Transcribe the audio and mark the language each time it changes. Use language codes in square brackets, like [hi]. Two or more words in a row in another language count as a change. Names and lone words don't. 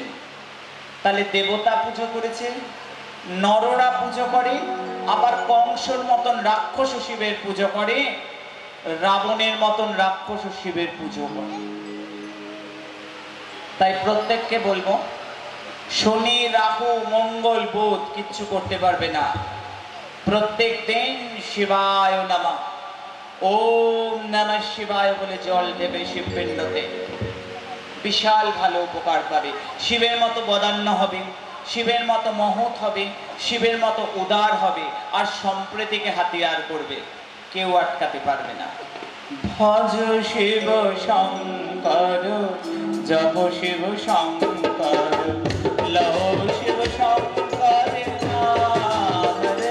[bn] তাহলে দেবতা পুজো করেছেন, নররা পুজো করে, আবার কংসর মতন রাক্ষস শিবের পুজো করে, রাবণের মতন রাক্ষস শিবের পুজো করে। তাই প্রত্যেককে বলবো, শনি রাহু মঙ্গল বুধ কিচ্ছু করতে পারবে না। প্রত্যেক দিন [sa] শিবায় নমঃ, ওম নমঃ শিবায় [bn] বলে জল দেবে শিবপিণ্ডতে, বিশাল ভালো উপকার পাবে। শিবের মতো বদান্য হবে, শিবের মতো মহৎ হবে, শিবের মতো উদার হবে, আর সম্প্রীতিকে হাতিয়ার করবে, কেউ আটকাতে পারবে না। ভজ শিব শঙ্কর, জপ শিব শঙ্কর, লহ শিব শঙ্কর নাম রে।